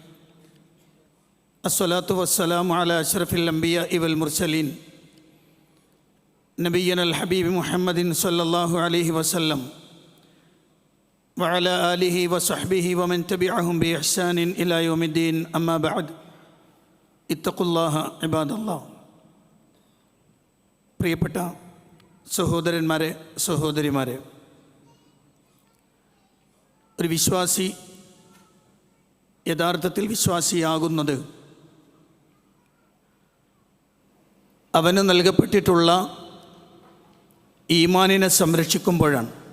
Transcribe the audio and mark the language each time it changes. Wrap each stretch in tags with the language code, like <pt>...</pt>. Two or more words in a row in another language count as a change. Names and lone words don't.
<ar>الصلاة والسلام على أشرف الأنبياء والمرسلين نبينا الحبيب محمد صلى الله عليه وسلم وعلى آله وصحبه ومن تبعهم بإحسان إلى يوم الدين. أما بعد اتقوا الله عباد الله.</ar> <ml>പ്രിയപ്പെട്ട സഹോദരന്മാരെ, സഹോദരിമാരെ, ഒരു വിശ്വാസി യഥാർത്ഥത്തിൽ വിശ്വാസിയാകുന്നത് അവന് നൽകപ്പെട്ടിട്ടുള്ള ഈമാനിനെ സംരക്ഷിക്കുമ്പോഴാണ്.</ml>